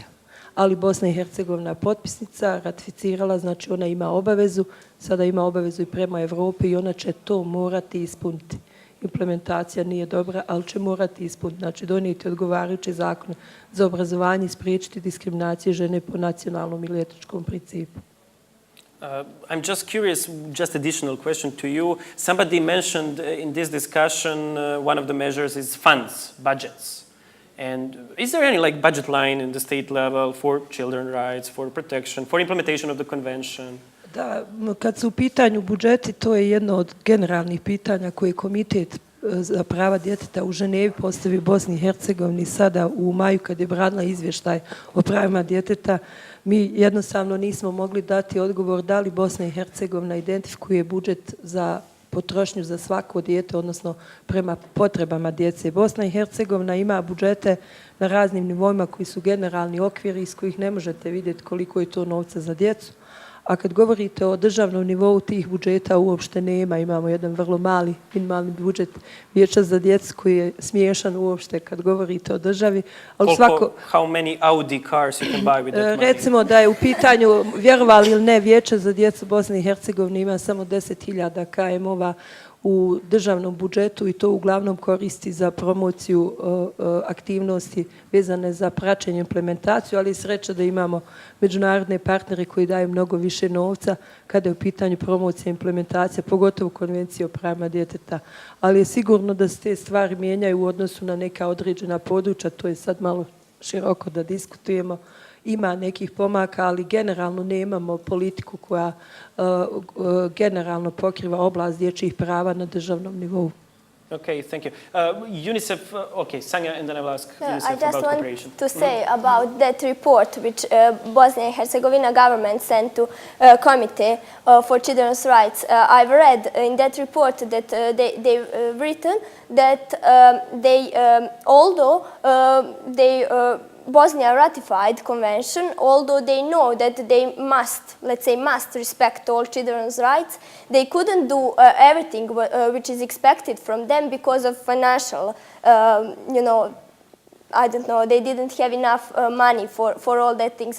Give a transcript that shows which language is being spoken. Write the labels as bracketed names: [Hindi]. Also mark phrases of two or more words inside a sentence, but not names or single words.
[Bosnian] Ali Bosna i Hercegovina potpisnica, ratificirala, znači ona ima obavezu, sada ima obavezu i prema Evropi i ona će to morati ispuniti. Implementacija nije dobra, ali će morati ispuniti, znači donijeti odgovarajuće zakone za obrazovanje i spriječiti diskriminaciju žene po nacionalnom ili etičkom principu. [English] I'm just curious, just additional question to you. Somebody mentioned in this discussion one of the measures is funds, budgets. And is there any budget line in the state level for children's rights, for protection, for implementation of the convention? [Bosnian] Da, kad su u pitanju budžeti, to je jedno od generalnih pitanja koje Komitet za prava djeteta u Ženevi postavi Bosni i Hercegovini sada u maju kad je branila izvještaj o pravima djeteta. Mi jednostavno nismo mogli dati odgovor da li Bosna i Hercegovina identifikuje budžet za potrošnju za svako dijete, odnosno prema potrebama djece. Bosna i Hercegovina ima budžete na raznim nivoima koji su generalni okviri iz kojih ne možete vidjeti koliko je to novca za djecu. A kad govorite o državnom nivou, tih budžeta uopšte nema. Imamo jedan vrlo mali, minimalni budžet vijeća za djecu koji je smiješan uopšte kad govorite o državi. Ali [English] How many Audi cars you can buy with that money? [Bosnian] Recimo da je u pitanju, vjerovali ili ne, vijeće za djecu Bosne i Hercegovine ima samo 10.000 KM-ova u državnom budžetu i to uglavnom koristi za promociju aktivnosti vezane za praćenje implementaciju, ali sreća da imamo međunarodne partnere koji daju mnogo više novca kada je u pitanju promocija implementacija, pogotovo Konvencije o pravima djeteta. Ali je sigurno da se te stvari mijenjaju u odnosu na neka određena područja, to je sad malo široko da diskutujemo. Ima nekih pomaka, ali generalno nemamo politiku koja generalno pokriva oblast dječjih prava na državnom nivou. [English] Okay, thank you. UNICEF, okay, Sanja, and then I will ask UNICEF I just about want cooperation. to say about that report which Bosnia and Herzegovina government sent to Committee for Children's Rights. I've read in that report that they've written that although Bosnia ratified convention, although they know that they must respect all children's rights, they couldn't do everything which is expected from them because of financial, I don't know, they didn't have enough money for all that things.